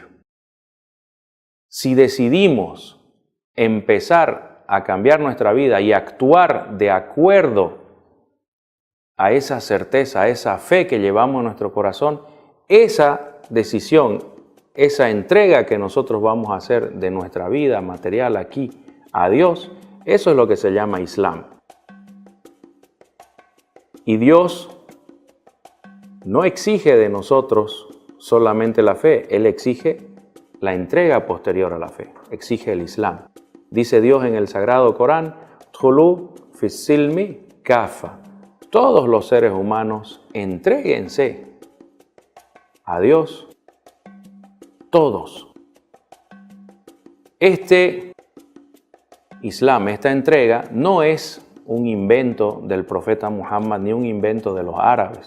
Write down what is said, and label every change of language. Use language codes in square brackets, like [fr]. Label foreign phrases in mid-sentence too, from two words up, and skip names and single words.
[es] Si decidimos empezar a cambiar nuestra vida y actuar de acuerdo a esa certeza, a esa fe que llevamos en nuestro corazón, esa decisión, esa entrega que nosotros vamos a hacer de nuestra vida material aquí a Dios, eso es lo que se llama Islam. Y Dios no exige de nosotros solamente la fe, Él exige la entrega posterior a la fe, exige el Islam. Dice Dios en el Sagrado Corán, [ar] "ادخلوا في السلم كافة". [es] Todos los seres humanos entréguense a Dios, todos. Este Islam, esta entrega, no es un invento del profeta Muhammad ni un invento de los árabes.